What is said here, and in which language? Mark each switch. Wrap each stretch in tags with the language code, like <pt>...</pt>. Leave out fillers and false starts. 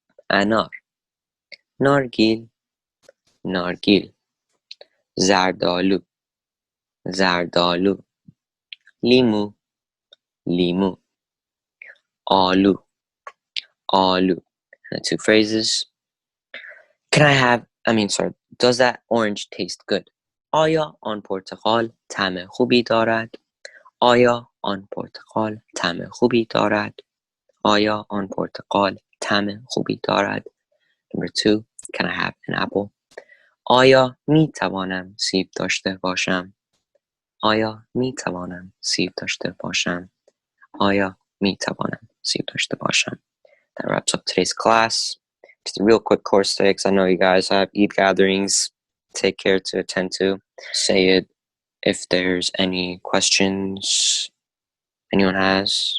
<fa>انار نارگیل نارگیل زردالو زردالو لیمو لیمو آلو آلو.</fa> <en>Two phrases. Does that orange taste good?</en> <fa>آیا آن پرتقال طعم خوبی دارد؟ آیا آن پرتقال طعم خوبی دارد؟ آیا آن پرتقال طعم خوبی دارد؟</fa> <en>Number 2, can I have an apple?</en> <fa>آیا می توانم سیب داشته باشم؟ آیا می توانم سیب داشته باشم؟ آیا می توانم سیب داشته باشم؟</fa> <en>That wraps up today's class. Just a real quick course today because I know you guys have Eid gatherings. Take care to attend to. Say it if there's any questions anyone has.</en>